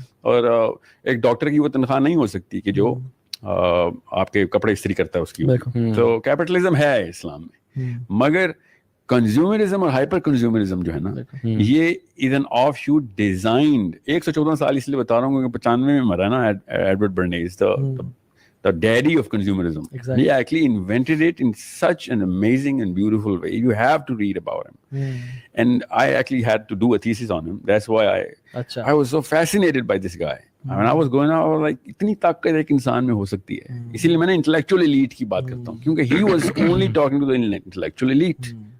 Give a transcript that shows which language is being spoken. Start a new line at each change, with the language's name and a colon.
Urdu: اور ایک ڈاکٹر کی وہ تنخواہ نہیں ہو سکتی کہ جو آپ کے کپڑے استری کرتا ہے اس کی. تو کیپٹلزم ہے اسلام میں, مگر کنزیومرزم اور ہائپر کنزیومرزم جو ہے نا
English: یہ is an offshoot designed.
Urdu: 114 سال اس لیے بتا رہا ہوں کہ 95 میں مرا نا Edward Bernays,
English: the daddy of consumerism. Exactly. He actually invented it in such an amazing and beautiful way. You have to read about him. And I actually had to do a thesis on him. That's why I was so fascinated by this guy. When I was going out, I was like,
Urdu: اتنی طاقت ایک انسان میں ہو سکتی ہے. اسی لیے میں نے
English: intellectual elite
Urdu: کی بات کرتا ہوں, کیونکہ
English: he was only talking to the intellectual elite.